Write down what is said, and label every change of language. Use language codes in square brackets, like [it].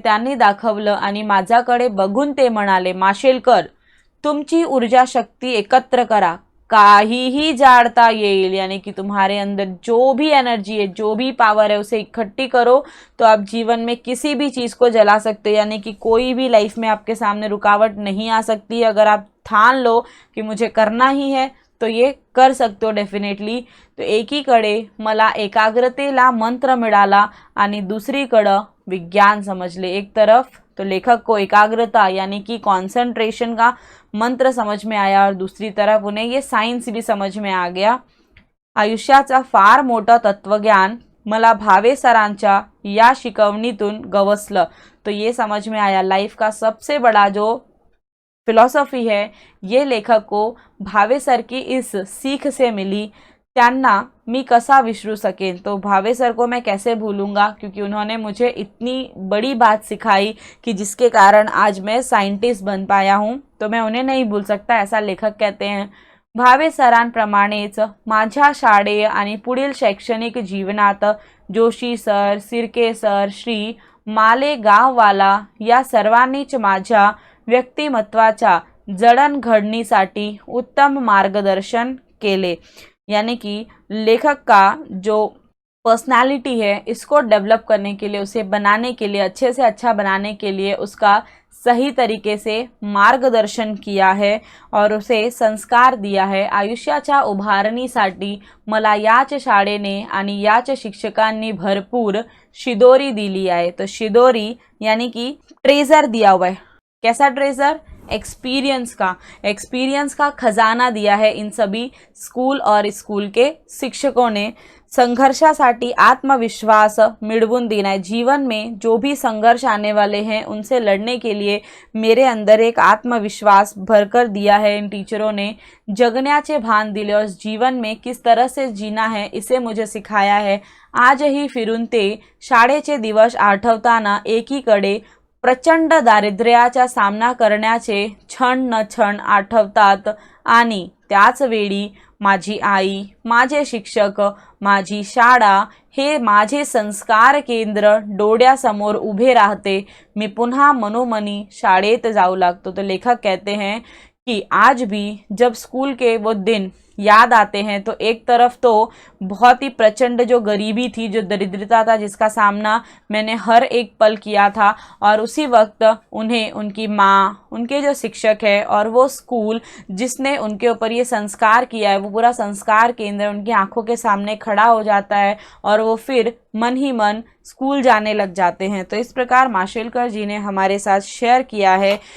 [mr] त्यांनी दाखवलं आणि माझ्याकडे बघून ते म्हणाले, माशेलकर तुमची ऊर्जा शक्ति एकत्र करा, काहीही जाड़ता येईल, [hi] यानी कि तुम्हारे अंदर जो भी एनर्जी है, जो भी पावर है उसे इकट्ठी करो तो आप जीवन में किसी भी चीज़ को जला सकते हैं, यानी कि कोई भी लाइफ में आपके सामने रुकावट नहीं आ सकती। अगर आप ठान लो कि मुझे करना ही है तो ये कर सकते हो डेफिनेटली। [mr] तो एकीकडे मला एकाग्रतेला मंत्र मिळाला आणि दुसरीकडं विज्ञान समझले। [hi] एक तरफ तो लेखक को एकाग्रता यानी कि कॉन्सेंट्रेशन का मंत्र समझ में आया और दूसरी तरफ उन्हें ये साइंस भी समझ में आ गया। [mr] आयुष्याचा फार मोठं तत्वज्ञान मला भावे सरांच्या या शिकवणीतून गवसलं। [hi] तो ये समझ में आया, लाइफ का सबसे बड़ा जो फिलॉसफी है ये लेखक को भावे सर की इस सीख से मिली। [mr] त्यांना मी कसा विसरू सकेन, [hi] तो भावे सर को मैं कैसे भूलूंगा, क्योंकि उन्होंने मुझे इतनी बड़ी बात सिखाई कि जिसके कारण आज मैं साइंटिस्ट बन पाया हूँ, तो मैं उन्हें नहीं भूल सकता, ऐसा लेखक कहते हैं। [mr] भावे सरांप्रमाणेच माझ्या शाळेय आणि पुढील शैक्षणिक जीवनात जोशी सर, सिरके सर, श्री मालेगाववाला या सर्वांनीच माझ्या व्यक्तिमत्वाच्या जडणघडणीसाठी उत्तम मार्गदर्शन केले। [hi] यानी कि लेखक का जो पर्सनालिटी है इसको डेवलप करने के लिए, उसे बनाने के लिए, अच्छे से अच्छा बनाने के लिए उसका सही तरीके से मार्गदर्शन किया है और उसे संस्कार दिया है। [mr] आयुष्याच्या उभारणीसाठी मला याच शाळेने आणि याच शिक्षकांनी भरपूर शिदोरी दिली आहे। [hi] तो शिदोरी यानी कि ट्रेजर दिया हुआ है। कैसा ट्रेजर? एक्सपीरियंस का खजाना दिया है इन सभी स्कूल और स्कूल के शिक्षकों ने। [mr] संघर्षासाठी आत्मविश्वास मिळवून देना है। [hi] जीवन में जो भी संघर्ष आने वाले हैं उनसे लड़ने के लिए मेरे अंदर एक आत्मविश्वास भरकर दिया है इन टीचरों ने। [mr] जगण्याचे भान दिले [hi] और जीवन में किस तरह से जीना है इसे मुझे सिखाया है। [mr] आजही फिरून ते शाळेचे दिवस आठवताना एकीकडे प्रचंड दारिद्र्याचा सामना करण्याचे क्षण न क्षण आठवतात आणि त्याच वेळी माझी आई, माझे शिक्षक, माझी शाळा हे माझे संस्कार केंद्र डोळ्यासमोर उभे राहते। मी पुन्हा मनोमनी शाळेत जाऊ लागतो। [hi] तो लेखक कहते हैं कि आज भी जब स्कूल के वो दिन याद आते हैं तो एक तरफ तो बहुत ही प्रचंड जो गरीबी थी, जो दरिद्रता था, जिसका सामना मैंने हर एक पल किया था, और उसी वक्त उन्हें उनकी माँ, उनके जो शिक्षक है और वो स्कूल जिसने उनके ऊपर ये संस्कार किया है, वो पूरा संस्कार केंद्र उनकी आंखों के सामने खड़ा हो जाता है और वो फिर मन ही मन स्कूल जाने लग जाते हैं। तो इस प्रकार माशेलकर जी ने हमारे साथ शेयर किया है